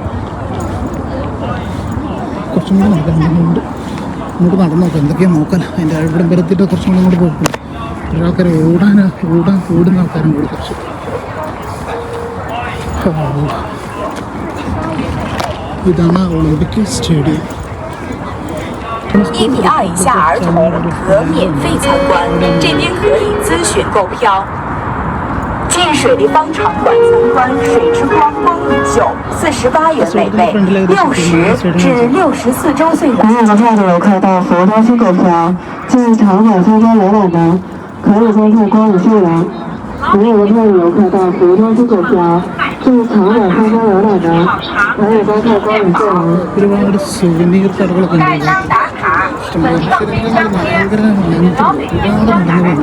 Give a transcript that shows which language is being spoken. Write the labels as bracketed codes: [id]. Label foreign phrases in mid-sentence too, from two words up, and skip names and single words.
[ml] കുറച്ചും കൂടെ നടക്കാനുണ്ട്. ഇങ്ങോട്ട് നടന്നു നോക്കാം, എന്തൊക്കെയാണ് നോക്കാൻ. അതിൻ്റെ ഇവിടെ വരത്തിട്ട് കുറച്ചും കൂടെ ഇങ്ങോട്ട് പോയിട്ടുണ്ട്. ഒരാൾക്കാർ ഓടുന്ന ആൾക്കാരും കൂടി കുറച്ച്. ഇതാണ് ഒളിമ്പിക് സ്റ്റേഡിയം. [zh] 1 米2以下儿童可免费参观，这边可以咨询购票。进水立方场馆参观水之光公益秀，48元每位，60至64周岁男女票的游客到服务中心购票。进场馆参观游览的可以观看光影秀廊，没有票的游客到服务中心购票。进场馆参观游览的可以观看光影秀廊。 [ml] ഒരുപാട് സുവനീർ കടകളൊക്കെ ഉണ്ട്. ഒരുപാട് നടന്നു പോകുന്നു.